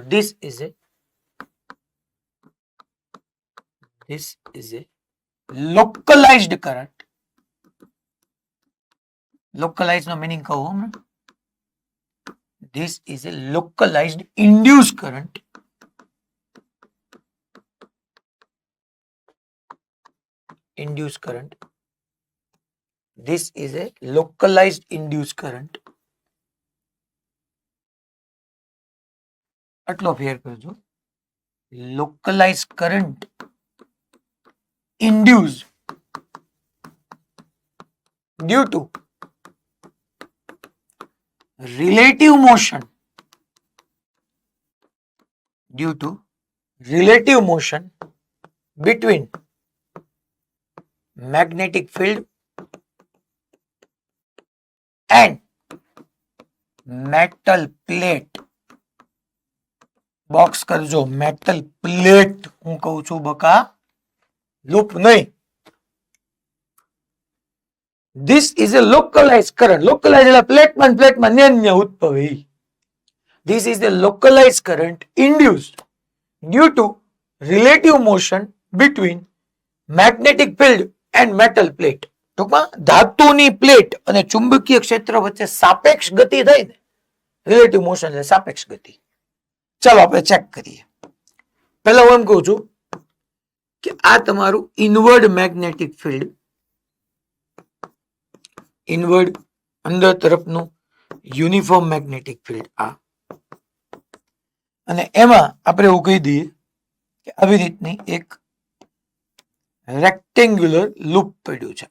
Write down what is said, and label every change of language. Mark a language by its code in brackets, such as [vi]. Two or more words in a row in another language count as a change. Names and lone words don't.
[en] This is a localized current. [gu] લોકલાઇઝ નો મીનિંગ કહું હમણાં. [en] This is a localized induce current. induced current. This is a localized induced current. [gu] આટલો ફેર કરજો. [en] Localized current induced due to relative motion. Due to relative motion between magnetic field and metal plate. [gu] બોક્સ કરજો, [en] metal plate [gu] હું કહું છું બકા, લૂપ નહીં. [en] This is a localized current. [gu] Localized એટલે પ્લેટમાં ન્યા ઉદ્ભવે. [en] This is the localized current induced due to relative motion between magnetic field and metal plate. [gu] ટૂંકમાં ધાતુની પ્લેટ અને ચુંબકીય ક્ષેત્ર વચ્ચે સાપેક્ષ ગતિ થાય ને, [en] relative motion [gu] એટલે સાપેક્ષ ગતિ. ચાલો આપણે ચેક કરીએ. પહેલા હું એમ કહું છું કે આ તમારું [en] inward magnetic field, [gu] ઇનવર્ડ અંદર તરફનું [en] uniform magnetic field [gu] આ, અને એમાં આપણે એવું કહી દઈએ કે આવી રીતની એક [en] rectangular loop [gu] પડ્યું છે.